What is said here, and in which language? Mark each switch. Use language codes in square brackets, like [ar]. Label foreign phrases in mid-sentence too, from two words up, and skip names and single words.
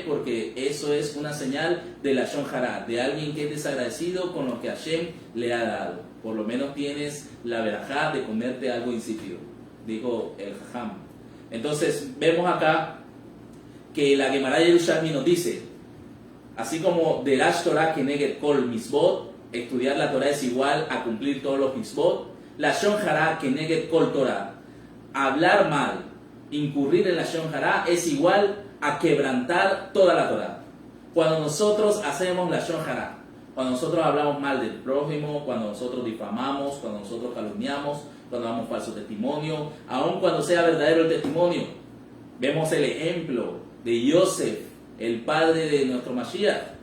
[es] Porque eso es una señal de [he] לשון הרע, [es] de alguien que es desagradecido con lo que Hashem le ha dado. Por lo menos tienes la verajá de comerte algo insípido, dijo el jajam. Entonces vemos acá que la Guemará Yerushalmi nos dice, así como [he] דרש תורה כנגד כל מצוות, [es] estudiar la Torah es igual a cumplir todos los mitzvot, [he] לשון הרע כנגד כל תורה, [es] hablar mal, incurrir en [he] לשון הרע [es] es igual a quebrantar toda la Torah. Cuando nosotros hacemos [he] לשון הרע, [es] cuando nosotros hablamos mal del prójimo, cuando nosotros difamamos, cuando nosotros calumniamos, cuando damos falso testimonio, aun cuando sea verdadero el testimonio, vemos el ejemplo de Yosef, el padre de nuestro Mashiach.